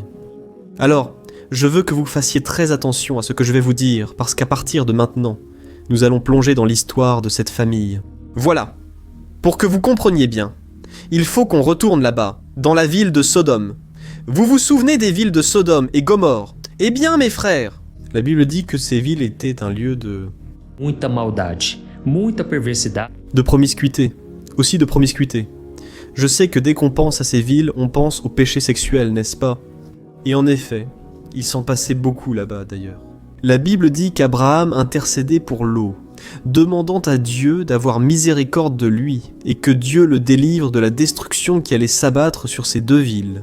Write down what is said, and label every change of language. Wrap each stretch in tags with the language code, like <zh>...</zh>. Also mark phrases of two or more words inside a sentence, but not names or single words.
<fr>Alors, je veux que vous fassiez très attention à ce que je vais vous dire, parce qu'à partir de maintenant, nous allons plonger dans l'histoire de cette famille. Voilà. Pour que vous compreniez bien, il faut qu'on retourne là-bas, dans la ville de Sodome. Vous vous souvenez des villes de Sodome et Gomorrhe ? Eh bien, mes frères, la Bible dit que ces villes étaient un lieu de...</fr> <pt>Muita maldade, muita perversidade.</pt> <fr>De promiscuité, aussi de promiscuité. Je sais que dès qu'on pense à ces villes, on pense au péché sexuel, n'est-ce pas ? Et en effet, il s'en passait beaucoup là-bas d'ailleurs. La Bible dit qu'Abraham intercédait pour Lot, demandant à Dieu d'avoir miséricorde de lui, et que Dieu le délivre de la destruction qui allait s'abattre sur ces deux villes.</fr>